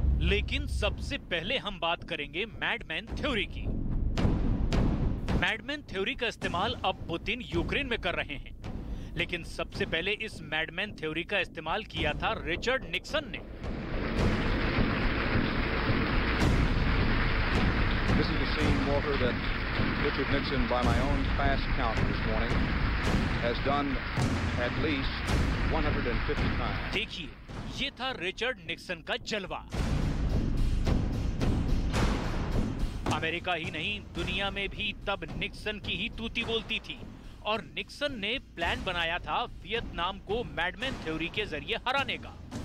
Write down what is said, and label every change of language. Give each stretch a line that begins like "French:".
Hindi: लेकिन सबसे पहले हम बात करेंगे मैडमैन थ्योरी की। मैडमैन थ्योरी का इस्तेमाल अब पुतिन यूक्रेन में कर रहे हैं, लेकिन सबसे पहले इस मैडमैन थ्योरी का इस्तेमाल किया था रिचर्ड निक्सन ने।
English: This is the scene, Walter, that Richard Nixon, by my own fast count this morning, has done at least 150 times.
Hindi: देखिए, ये था रिचर्ड निक्सन का जलवा। अमेरिका ही नहीं, दुनिया में भी तब निक्सन की ही तूती बोलती थी। और निक्सन ने प्लान बनाया था वियतनाम को मैडमैन थ्योरी के जरिए हराने का।